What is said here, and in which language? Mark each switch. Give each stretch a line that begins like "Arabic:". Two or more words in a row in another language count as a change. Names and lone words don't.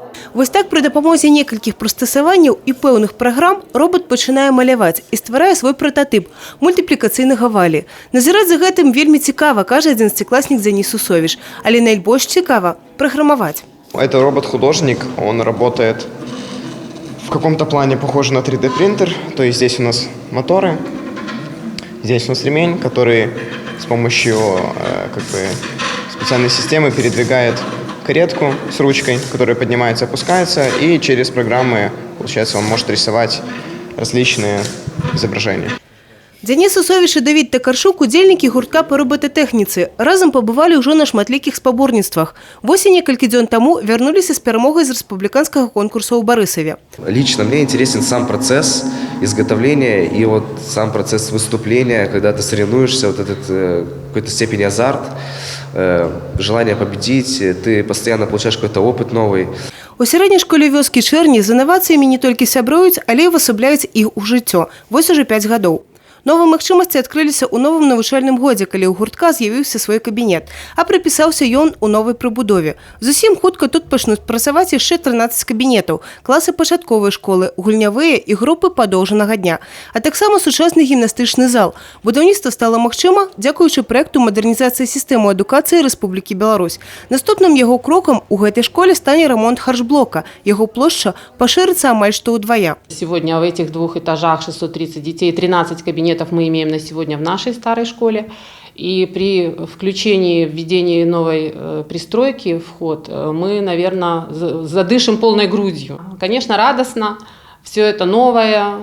Belarusian: Вось так при допомозі некалькіх прыстасаванняў і пэўных праграм робот пачынае маляваць і стварае свой прататып мультыплікацыйнага валі. Назіраць за гэтым вельмі цікава, кажа 11-класнік Денис Усовіш, але найбольш цікава праграмаваць.
Russian: Это робот-художник, он работает в каком-то плане похоже на 3D-принтер, то есть здесь у нас моторы, здесь у нас ремень, который с помощью специальной системы передвигает каретку с ручкой, которая поднимается и опускается, и через программы, получается, он может рисовать различные изображения.
Belarusian: Денис Усовіш і Давід Такарчук – удзельнікі гуртка па роботатэхніцы. Разам пабывалі ўжо на шматлікіх спаборніцтвах. Вось і некалькі дзён таму вярнуліся з перамогай з рэспубліканскага конкурсу ў Барысаве.
Russian: Лично мне интересен сам процесс изготовления и вот сам процесс выступления, когда ты соревнуешься, вот этот в какой-то степени азарт, желание победить, ты постоянно получаешь какой-то опыт новый.
Belarusian: У сярэдняй школе вёскі Чэрні з інавацыямі не толькі сябруюць, але і ўвасабляюць іх у жыццё. Вось ужо 5 гадоў. Новыя магчымасці адкрыліся ў новым навучальным годзе, калі ў гуртка з'явіўся свой кабінет, а прыпісаўся ён у новай прыбудове. Зусім хутка тут пачнуць працаваць яшчэ 13 кабінетаў, класы пачатковай школы, гульнявыя і групы падоўжанага дня, а таксама сучасны гімнастычны зал. Будаўніцтва стала магчыма дзякуючы праекту мадэрнізацыі сістэмы адукацыі Рэспублікі Беларусь. Наступным яго крокам у гэтай школе стане ремонт харчблока. Яго плошча пашырыцца амаль што ўдвая.
Russian: Сегодня в этих 2 этажах 630 детей, 13 кабинетов мы имеем на сегодня в нашей старой школе. И при включении, введении новой пристройки в ход мы, наверное, задышим полной грудью. Конечно, радостно. Все это новое.